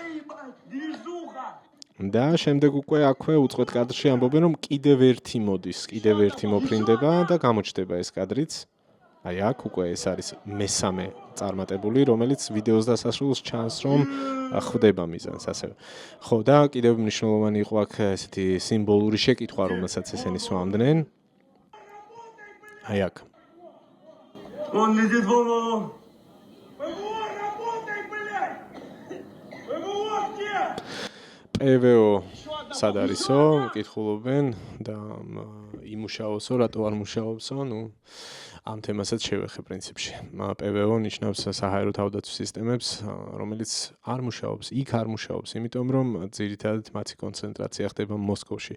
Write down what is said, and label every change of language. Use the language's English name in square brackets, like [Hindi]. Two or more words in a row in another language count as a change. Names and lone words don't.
[Georgian] და შემდეგ უკვე აქვე უწყვეტ კადრში ამბობენ რომ კიდევ ერთი მოდის, კიდევ ერთი მოფრინდება და გამოჩნდება ეს კადრიც. აი აქ უკვე ეს არის მესამე წარმატებული, რომელიც ვიდეოს დასასრულს ჩანს რომ ხვდება მიზანს ასევე. ხო და კიდევ მნიშვნელოვანი იყო აქ ესეთი სიმბოლური შეკითხვა, რომელსაც ესენი სვამდნენ. აი აქ. [Russian] Он летит, вон. ПВО, работай, блядь! ПВО где? [Georgian] ПВО სად არისო, მკითხულობენ და იმუშაოსო, რატო არ მუშაობსო, ამ თემასაც შევეხე პრინციპში. ПВО ნიშნავს საჰაერო თავდაცვის სისტემებს, რომელიც არ მუშაობს, იქ არ მუშაობს, იმიტომ რომ ძირითადად მათი კონცენტრაცია ხდება მოსკოვში.